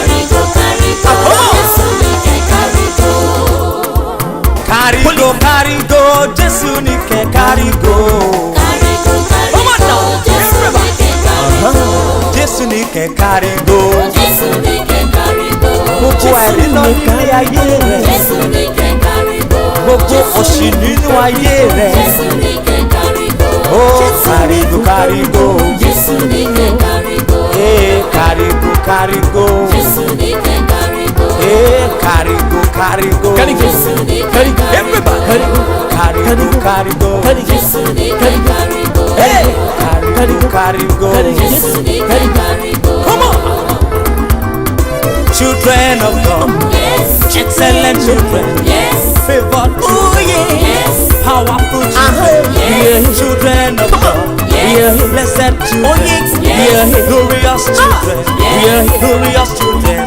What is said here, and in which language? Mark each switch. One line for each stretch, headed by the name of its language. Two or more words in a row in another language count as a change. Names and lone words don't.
Yoruba: Karigo, Jesu nike karigo.
English: Come on now, everybody.
Yoruba: Jesu nike karigo. Gbogbo ẹ̀rí lọ nílé ayé rẹ̀. Gbogbo òṣì nínú ayé rẹ̀. Ó karigo, karigo. Ee karigo, karigo. Ee karigo, karigo.
English: Everybody.
Yoruba: Karigo, karigo. Hey, karigo, karigo.
English: Come on. Children of God, excellent children, favored, powerful children, children of God, blessed children, glorious children, glorious children.